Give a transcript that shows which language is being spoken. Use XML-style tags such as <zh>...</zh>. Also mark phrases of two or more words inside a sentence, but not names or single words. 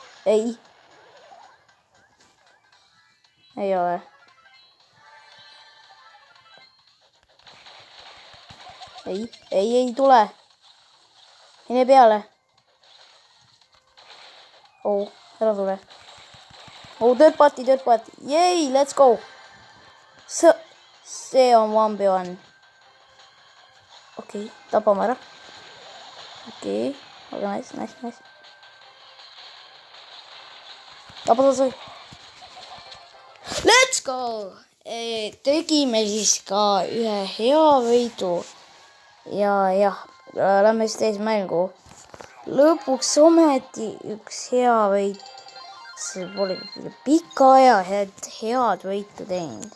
<et>Ei ole. Ei tule. Mine peale. Oh, ära tule. Oh, tööd paati.</et> <en>Yay, let's go.</en> <et>See on 1v1. Okei, tapame ära. Okei, aga nice. Tapame sai.</et> <en>Let's go!</en> <et>Tegime siis ka ühe hea võidu. Ja jah, lähme siis teise mängu. Lõpuks ometi üks hea võit. See pole pika aja head võitu teinud.</et>